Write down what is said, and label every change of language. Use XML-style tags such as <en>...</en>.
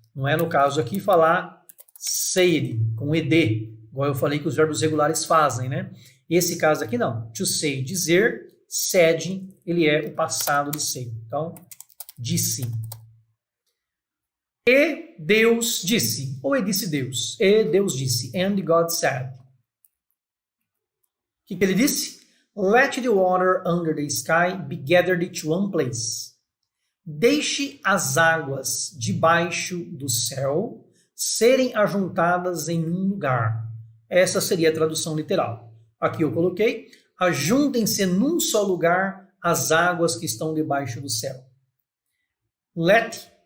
<pt>Não é no caso aqui falar said, com ed, igual eu falei que os verbos regulares fazem, né? Esse caso aqui não. To say, dizer, said, ele é o passado de say. Então, disse. E Deus disse, ou e disse Deus. E Deus disse,</pt> <en>and God said.</en> <pt>O que ele disse?</pt> <en>Let the water under the sky be gathered to one place.</en> <pt>Deixe as águas debaixo do céu serem ajuntadas em um lugar. Essa seria a tradução literal. Aqui eu coloquei, ajuntem-se num só lugar as águas que estão debaixo do céu. Let</pt>